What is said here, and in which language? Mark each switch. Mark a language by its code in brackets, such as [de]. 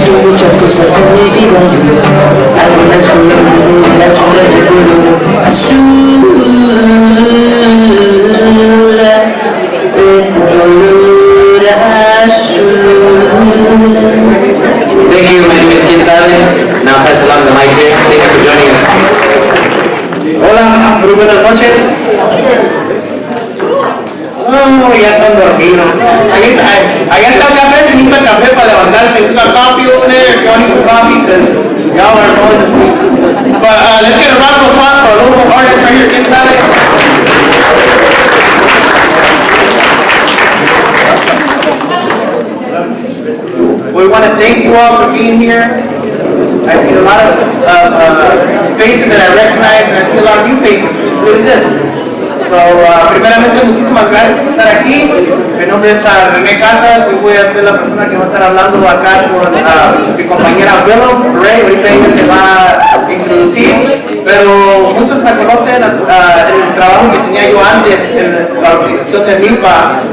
[es] Muchas cosas en mi vida, algunas color negro, las otras de color azul, de color azul. [en] Thank you, my name is Seaside. Now pass along the mic here. Thank you for joining us. [es] Hola, muy buenas noches. Oh, ya están dormidos. Allá está el café, si necesita café para levantarse. [en] We got coffee over there if y'all need some coffee, because y'all are falling asleep. But let's get a round of applause for our local artist right here inside. We want to thank you all for being here. I see a lot of faces that I recognize, and I see a lot of new faces, which is really good. [es] So, primeramente, muchísimas gracias por estar aquí. Mi nombre es René Casas y voy a ser la persona que va a estar hablando acá con mi compañera Ray. Ahorita ella se va a introducir, pero muchos me conocen el trabajo que tenía yo antes en la organización de MILPA.